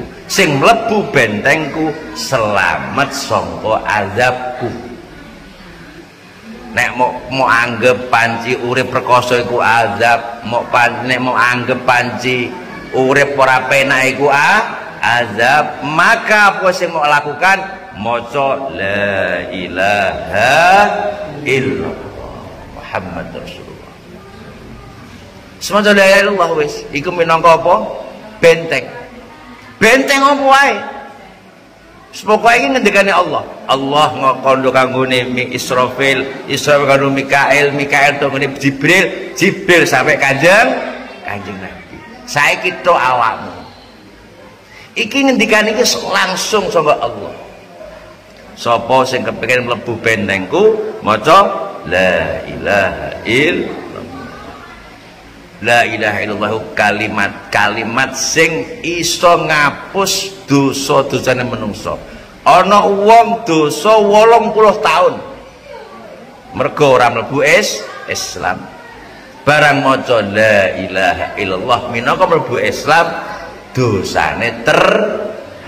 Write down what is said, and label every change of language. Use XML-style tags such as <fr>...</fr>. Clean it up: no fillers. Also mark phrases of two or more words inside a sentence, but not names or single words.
<jv>Sing mlebu bentengku selamat sangka azabku. Nek mau anggap panci urip perkoso iku azab, nek mau anggap panci urip ora penak iku azab, maka apa sing mau lakukan maca</jv> <ar>لا إله إلا الله محمد رسول الله.</ar> <jv>Semaca</jv> <ar>لا إله إلا الله</ar> <jv>wis iku minangka apa? Benteng. Benteng apa wae? Pokoke iki ngendikane Allah. Allah ngokondo kanggone Israfil, Israfil karo Mikail, Mikail to ngene Jibril, Jibril sampai Kanjeng Nabi. Saiki tok awakmu. Iki ngendikane iki langsung saka Allah. Sapa sing kepengin mlebu bentengku maca</jv> <ar>لا إله إلا الله. لا إله إلا الله</ar> <jv>kalimat sing iso ngapus dosa-dosane menungso. Ana wong dosa 80 tahun mergo ora mlebu Islam. Barang maca</jv> <ar>لا إله إلا الله</ar> <jv>minangka mlebu Islam dosane terhapus.</jv>